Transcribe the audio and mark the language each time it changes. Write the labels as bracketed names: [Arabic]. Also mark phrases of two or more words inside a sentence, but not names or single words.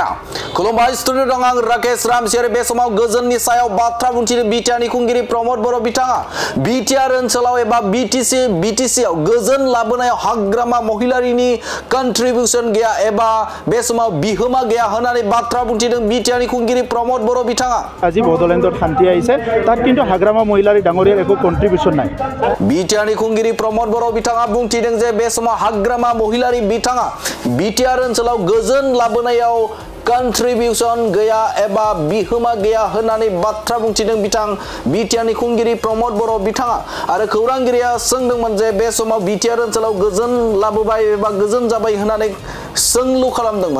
[Bodo] खुलुमबाय स्टुडिअ दं आं राकेश रामसियारि बे समाव गोजोननि सायाव बाथ्रा बुंथिनो BTRनि खुंगिरि प्रमोद बर' बिथाङा BTR ओनसोलाव एबा BTC आव गोजोन लाबोनायाव हाग्रामा महिलारिनि कन्ट्रिबिउशन गैया एबा बे समाव बिहोमा गैया होननानै बाथ्रा बुंथिदों BTRनि खुंगिरि प्रमोद बर' बिथाङा। [Assamese] আজি বড়োলেণ্ডত শান্তি আহিছে তাত কিন্তু হাগ্ৰামা মহিলাৰী ডাঙৰীয়াৰ একো কন্ট্ৰিবিউশন নাই। [Bodo] BTRनि खुंगिरि प्रमोद बर' बिथाङा बुंथिदों जे बे समाव हाग्रामा महिलारी बिथाङा BTR ओनसोलाव गोजोन लाबोनायाव कन्ट्रिबिउशन गैया एबा बिहोमा गैया होननानै बाथ्रा बुंथिदों बिथां BTRनि खुंगिरि प्रमोद बर' बिथाङा आरो खौरांगिरिया सोंदोंमोन जे बे समाव BTR ओनसोलाव गोजोन लाबोबाय एबा गोजोन जाबाय होननानै सोंलु खालामदोंमोन।